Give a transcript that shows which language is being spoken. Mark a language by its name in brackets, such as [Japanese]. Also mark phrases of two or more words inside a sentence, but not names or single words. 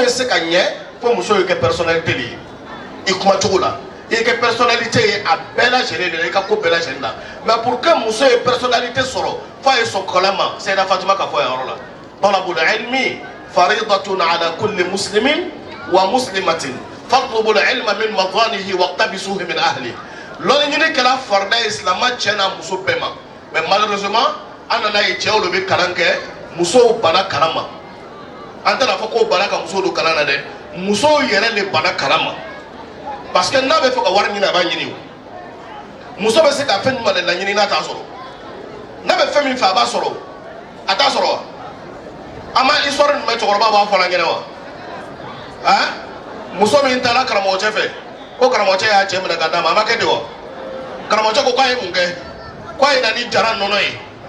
[Bambara] ye se ka ɲɛ fo muso ye kɛ personnalité de ye i kuma cogo la i ye kɛ personnalité ye a bɛɛ lajɛlen de la i ka ko bɛɛ lajɛlen na [French] mais pour que [Bambara] muso ye personnalité sɔrɔ fo a ye sɔn kɔlɔn ma Seyida Fatima ka fɔ yan yɔrɔ la [Arabic] طلب العلم فريضة على كل مسلم ومسلمة فاطلبوا العلم من معادنه واقتبسوه من أهله [Bambara] lɔnni ɲini kɛra farida ye silamɛ cɛ n'a muso bɛɛ ma [French] mais malheureusement [Bambara] an nana ye cɛw de bɛ kalan kɛ musow banna kalan ma an tɛna fɔ ko banna ka musow don kalan na dɛ musow yɛrɛ de banna kalan ma [French] parce que [Bambara] n'a bɛ fɛ ka wari ɲini a b'a ɲini o muso bɛ se ka fɛn jumɛn de laɲini n'a t'a sɔrɔ n'a bɛ fɛn min fɛ a b'a sɔrɔ a t'a sɔrɔ wa an ma histoire jumɛn cɛkɔrɔba b'a fɔ an ɲɛna wa han muso min taara karamɔgɔ cɛ fɛ ko karamɔgɔ cɛ y'a cɛ minɛ ka d'a ma a ma kɛ de wa karamɔgɔ cɛ ko k'a ye mun kɛ k'a ye na ni jara nɔnɔ ye